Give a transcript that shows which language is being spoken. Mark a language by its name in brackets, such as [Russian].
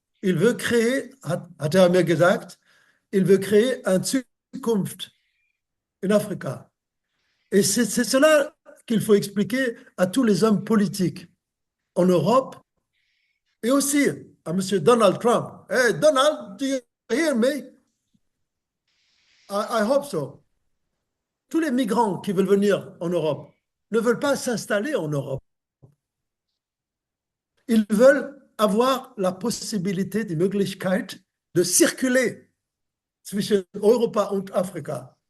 [French] Il veut créer, [German] hat mir gesagt, [French] il veut créer un [German] Zukunft in Afrika. [French] Et c'est cela qu'il faut expliquer à tous les hommes politiques en Europe et aussi à M. Donald Trump. [English] Hey, Donald, do you hear me? I hope so. [French] Tous les migrants qui veulent venir en Europe ne veulent pas s'installer en Europe. Ils veulent avoir la possibilité, [German] die Möglichkeit [French] de circuler [German] zwischen Europa und Afrika.